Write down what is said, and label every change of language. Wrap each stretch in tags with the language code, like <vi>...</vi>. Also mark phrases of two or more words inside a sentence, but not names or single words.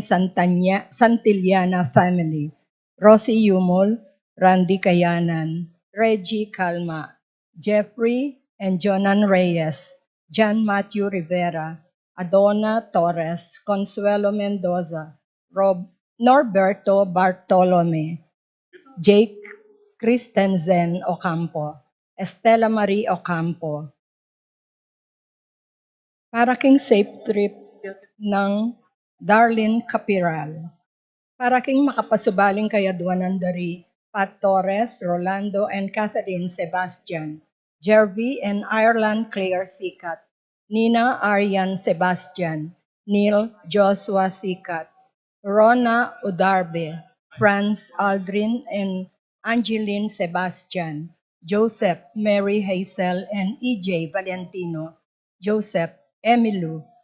<pam>Santillana family, Rosie Yumol, Randy Kayanan, Reggie Calma, Jeffrey and Jonan Reyes, John Matthew Rivera, Adona Torres, Consuelo Mendoza, Norberto Bartolome, Jake Christensen Ocampo, Estela Marie Ocampo. Para king</pam> <en>safe trip</en> <pam>ng Darlene Capiral. Para king makapasubaling kayadwanan dari Pat Torres, Rolando, and Catherine Sebastian, Jervy and Ireland Claire Sikat, Nina Arian Sebastian, Neil Joshua Sikat, Rona Udarbe, Franz Aldrin and Angeline Sebastian, Joseph, Mary Hazel, and EJ Valentino, Joseph, Emilu,</pam>